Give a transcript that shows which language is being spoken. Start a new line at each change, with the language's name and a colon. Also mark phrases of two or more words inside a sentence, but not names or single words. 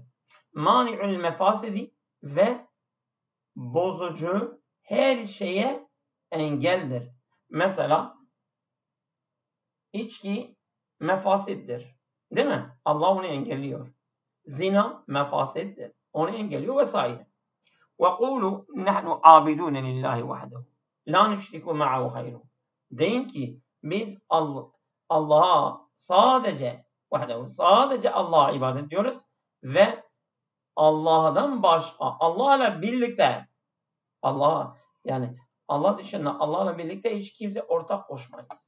Arabic: مانع المفاسد
Turkish: ve bozucu her şeye engeldir. Mesela içki mefasittir. Değil mi? Allah onu engelliyor. Zina mefasittir. Onu engelliyor vesaire.
Arabic: وَقُولُوا نَحْنُ عَابِدُونَ لِلّٰهِ وَحْدَهُ لَا نُشْرِكُ مَعَهُ خَيْرُهُ.
Turkish: Deyin ki biz Allah'a sadece Allah'a ibadet ediyoruz ve Allah'dan başka, Allah'la birlikte Allah dışında Allah'la birlikte hiç kimse ortak koşmayız.